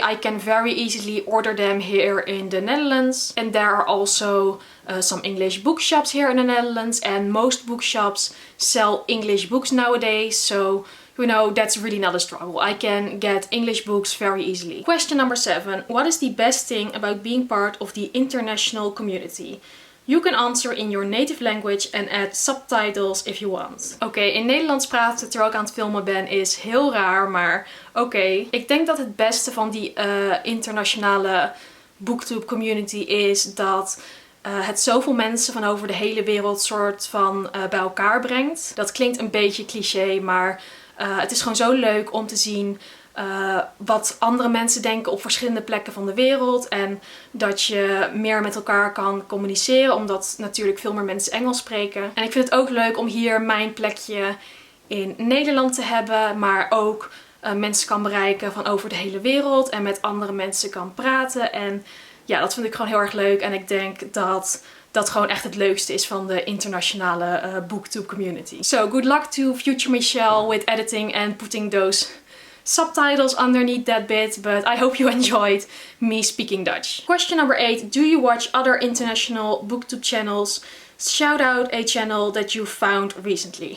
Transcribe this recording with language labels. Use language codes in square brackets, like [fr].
[en] I can very easily order them here in the Netherlands, and there are also some English bookshops here in the Netherlands, and most bookshops sell English books nowadays, so you know, that's really not a struggle. I can get English books very easily. Question number seven, what is the best thing about being part of the international community? You can answer in your native language and add subtitles if you want. [nl] Oké, in Nederlands praten terwijl ik aan het filmen ben is heel raar, maar oké. Ik denk dat het beste van die internationale booktube community is dat het zoveel mensen van over de hele wereld soort van bij elkaar brengt. Dat klinkt een beetje cliché, maar het is gewoon zo leuk om te zien wat andere mensen denken op verschillende plekken van de wereld. En dat je meer met elkaar kan communiceren, omdat natuurlijk veel meer mensen Engels spreken. En ik vind het ook leuk om hier mijn plekje in Nederland te hebben, maar ook mensen kan bereiken van over de hele wereld en met andere mensen kan praten. En ja, dat vind ik gewoon heel erg leuk. En ik denk dat dat gewoon echt het leukste is van de internationale BookTube community. [en] So good luck to future Michelle with editing and putting those subtitles underneath that bit, but I hope you enjoyed me speaking Dutch. Question number 8. Do you watch other international BookTube channels? Shout out a channel that you found recently.